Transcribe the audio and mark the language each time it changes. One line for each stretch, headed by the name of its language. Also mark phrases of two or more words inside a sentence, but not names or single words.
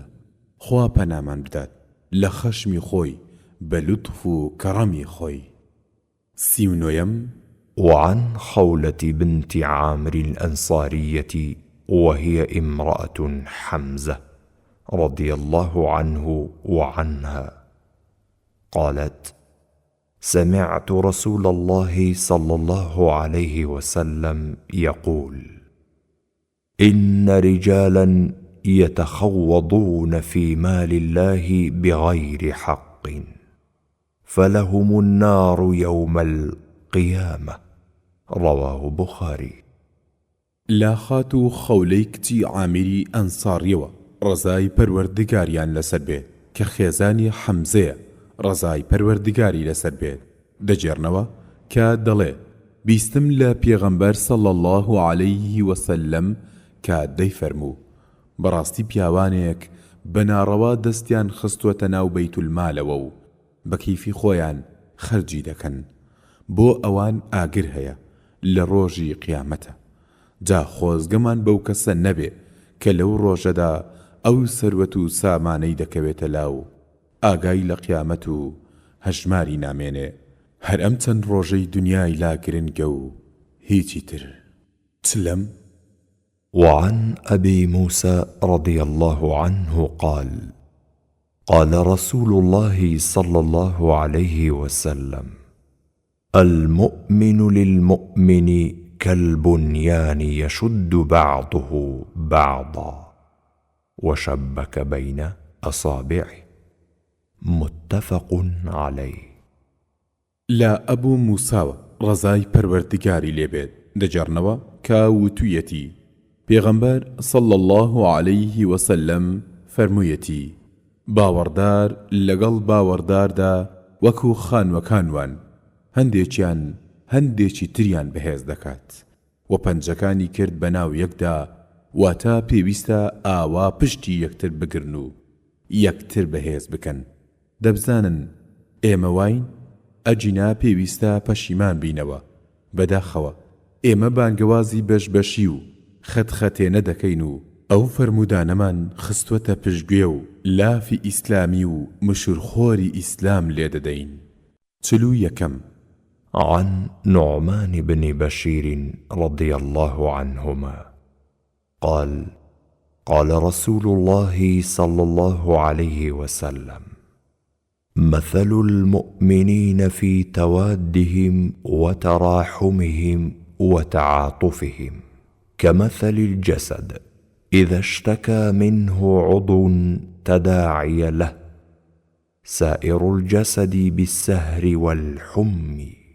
Central Kurdish: خوا پەنامان بدات لە خەشمی خۆی بە لوتف و کەڕەمی خۆی. 39
Arabic: وعن خولة بنت عامر الأنصارية وهي امرأة حمزة رضي الله عنه وعنها قالت: سمعت رسول الله صلى الله عليه وسلم يقول: إن رجالا يتخوضون في مال الله بغير حق فلهم النار يوم القيامة. رواه بخاري.
Central Kurdish: لا خاتو خولەی کچی عامیری ئەنساریەوە ڕزای پەروەردگاریان لەسەر بێت کە خێزانی حەمزەیە ڕزای پەروەردگاری لەسەر بێت دەجێڕنەوە کە دەڵێ بیستم لە پێغەمبەر
Arabic: صلى الله عليه وسلم
Central Kurdish: کە دەیفەرموو بەڕاستی پیاوانێک بەناڕەوا دەستیان خستووەتە ناو بەیت المالەوە و بە کەیفی خۆیان خەرجی دەکەن بۆ ئەوان ئاگر هەیە لە ڕۆژی قیامەتە. جا خۆزگەمان بەو کەسە نەبێ کە لەو ڕۆژەدا ئەو سەروەت و سامانەی دەکەوێتە لاو ئاگای لە قیامەت و هەژماری نامێنێ. هەر ئەم چەند ڕۆژەی دنیای لا گرنگە و هیچی تر. چلەم
Arabic: وعن أبي موسى رضي الله عنه قال: قال رسول الله صلى الله عليه وسلم: المؤمن للمؤمن كالبنيان يشد بعضه بعضا وشبك بين أصابعه. متفق عليه.
Central Kurdish: لا أبو موسى رزاي پروردگاری لێبێت دەجارنەوە کە وتوویەتی پێغەمبەر
Arabic: صلى الله عليه وسلم
Central Kurdish: فەرموویەتی باوەڕدار لەگەڵ باوەڕداردا وەکو خانوەکانوان هەندێکیان هەندێکی تریان بەهێز دەکات و پەنجەکانی کرد بەناو یەکدا واتە پێویستە ئاوا پشتی یەکتر بگرن و یەکتر بەهێز بکەن. دەبزانن ئێمە واین ئەجینا پێویستە پەشیمان بینەوە بەداخەوە ئێمە بانگەوازی بەشبەشی و خەتخەتێنە دەکەین و ئەو فەرمودانەمان خستوەتە پشتگوێ و لافی ئیسلامی و مشورخۆری ئیسلام لێ دەدەین. 41
Arabic: عن نعمان بن بشير رضي الله عنهما قال: قال رسول الله صلى الله عليه وسلم: مثل المؤمنين في توادهم وتراحمهم وتعاطفهم كمثل الجسد إذا اشتكى منه عضو تداعي له سائر الجسد بالسهر والحمى.